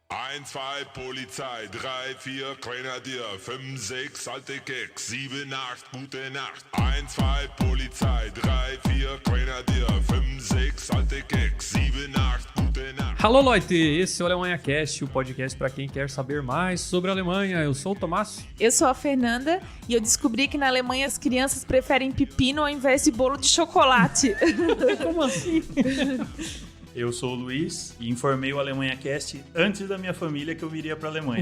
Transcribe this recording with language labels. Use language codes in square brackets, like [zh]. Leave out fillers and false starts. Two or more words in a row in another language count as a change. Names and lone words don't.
[de] 1, 2, Polizei, 3, 4, Grenadier, 5, 6, alte Keks, 7, 8, gute Nacht. 1, 2, Polizei, 3, 4, Grenadier, 5, 6, alte Keks, 7, 8, gute Nacht. [pt] Alô, Leute! Esse é o Alemanha Cast, o podcast para quem quer saber mais sobre a Alemanha. Eu sou o Tomás. Eu sou a Fernanda e eu descobri que na Alemanha as crianças preferem pepino ao invés de bolo de chocolate. Como assim? Eu sou o Luiz e informei o Alemanha Cast antes da minha família que eu viria pra Alemanha.